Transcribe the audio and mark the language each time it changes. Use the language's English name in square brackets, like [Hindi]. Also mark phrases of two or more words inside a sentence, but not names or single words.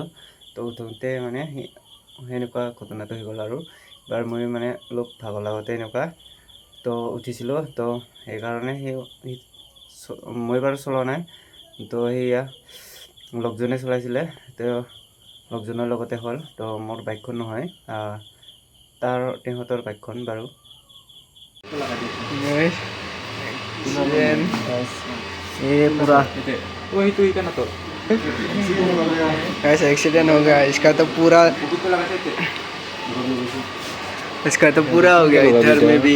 [Assamese] তো উঠোঁতে মানে সেনেকুৱা ঘটনাটো হৈ গ'ল আৰু এবাৰ মই মানে অলপ ভাগৰ লাগোতে এনেকুৱা তো উঠিছিলোঁ। তো সেইকাৰণে মই বাৰু চলোৱা নাই, তো সেয়া লগজনে চলাইছিলে। তো লগজনৰ লগতে হ'ল, তো মোৰ বাইকখন নহয়, তেহঁতৰ বাইকখন বাৰু। [Hindi] ये पूरा वही तो इतना तो ऐसा एक्सीडेंट हो गया। इसका तो पूरा हो गया इधर में भी।